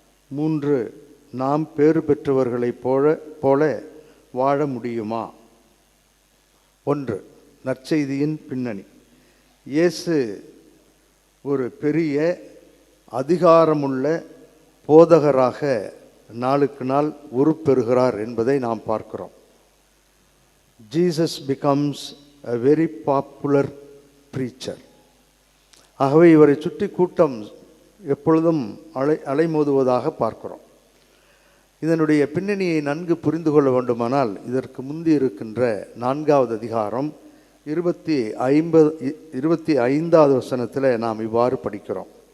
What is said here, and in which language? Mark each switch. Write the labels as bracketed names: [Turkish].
[Tamil] 3, நாம் பேறு பெற்றவர்களைப் போல வாழ முடியுமா. 1, நற்செய்தியின் பின்னணி. இயேசு ஒரு பெரிய அதிகாரமுள்ள போதகராக நாளுக்கு நாள் உருப்பெறுகிறார் என்பதை நாம் பார்க்கிறோம். [English] Jesus becomes a very popular preacher. [Tamil] ஆகவே இவரை சுற்றி கூட்டம் எப்பொழுதும் அலைமோதுவதாக பார்க்கிறோம். இதனுடைய பின்னணியை நன்கு புரிந்து கொள்ள வேண்டுமானால் இதற்கு முந்தி இருக்கின்ற 4வது அதிகாரம் 25வது வசனத்தில் நாம் இவ்வாறு படிக்கிறோம்.